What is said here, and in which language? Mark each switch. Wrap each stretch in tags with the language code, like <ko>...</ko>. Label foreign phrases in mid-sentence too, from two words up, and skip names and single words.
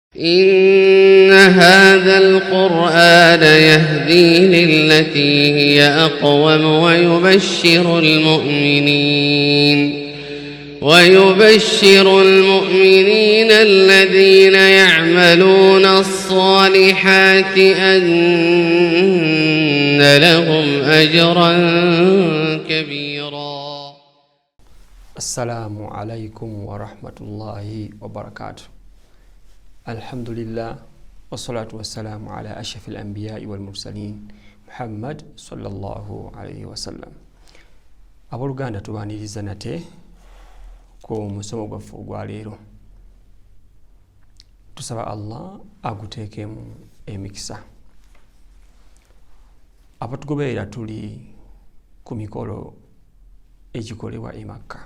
<ar>إن هذا القرآن يهدي للتي هي أقوم ويبشر المؤمنين الذين يعملون الصالحات أن لهم أجرا كبيرا. السلام عليكم ورحمة الله وبركاته. الحمد لله والصلاة والسلام على أشرف الأنبياء والمرسلين محمد صلى الله عليه وسلم.</ar> <lg>Abooluganda tubaaniriza nate ku musomo gwaffe ogwa leero. Tusaba Allah aguteekemu emikisa. Abatugoberera tuli ku mikolo egikolebwa e Makka.</lg>